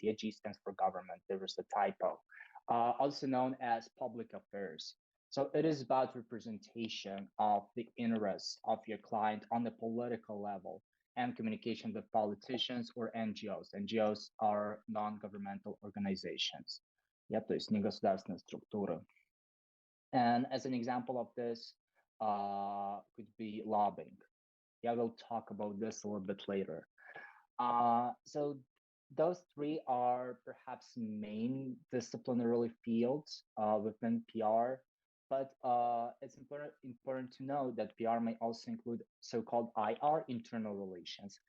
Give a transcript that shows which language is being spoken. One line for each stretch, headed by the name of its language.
English: Here, G stands for government. There was a typo. Also known as public affairs. So it is about representation of the interests of your client on the political level and communication with politicians or NGOs. NGOs are non-governmental organizations.
Russian: Yeah, то есть негосударственные структуры.
English: And as an example of this could be lobbying. Yeah, we'll talk about this a little bit later. So those three are perhaps main disciplinary fields within PR, but it's important to know that PR may also include so-called IR, internal relations.